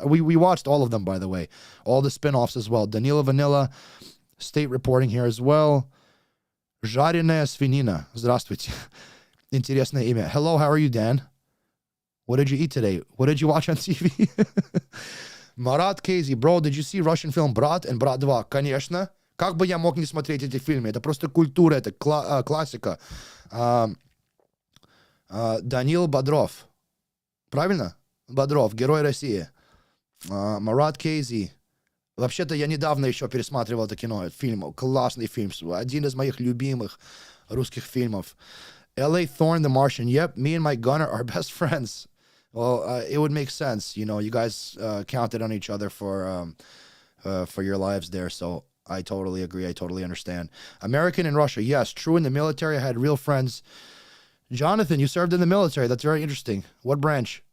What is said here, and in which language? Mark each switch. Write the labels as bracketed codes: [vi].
[en] We watched all of them, by the way. All the spin-offs as well. Danila Vanilla, state reporting here as well. [ru] Жареная свинина. Здравствуйте. Интересное имя. [en] Hello, how are you, Dan? What did you eat today? What did you watch on TV? Marat Casey, bro, did you see Russian film Brat and Brat 2? [ru] Конечно. Как бы я мог не смотреть эти фильмы? Это просто культура, это классика. Данил Бодров. Правильно? Бодров, Герой России. Марат Кейзи. Вообще-то я недавно еще пересматривал это кино, фильм, классный фильм, один из моих любимых русских фильмов. [en] L.A. Thorne, The Martian. Yep, me and my gunner are best friends. Well, it would make sense, you know. You guys counted on each other for your lives there, so I totally agree. I totally understand. American in Russia, yes, true. In the military, I had real friends. Jonathan, you served in the military. That's very interesting. What branch?